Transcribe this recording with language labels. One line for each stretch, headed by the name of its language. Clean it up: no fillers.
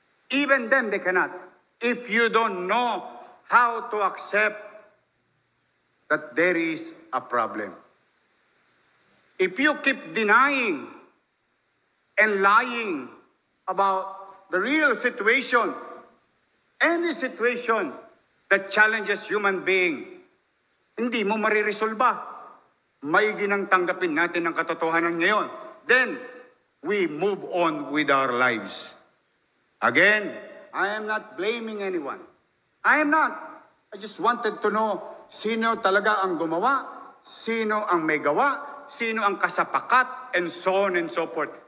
English: Even them, they cannot. If you don't know how to accept that there is a problem. If you keep denying and lying about the real situation, any situation that challenges human being,
Filipino: hindi mo mariresolba. May ginang tanggapin natin ang katotohanan ngayon.
English: Then, we move on with our lives. Again, I am not blaming anyone. I am not. I just wanted to know
Filipino: sino talaga ang gumawa, sino ang may gawa, sino ang kasapakat,
English: and so on and so forth.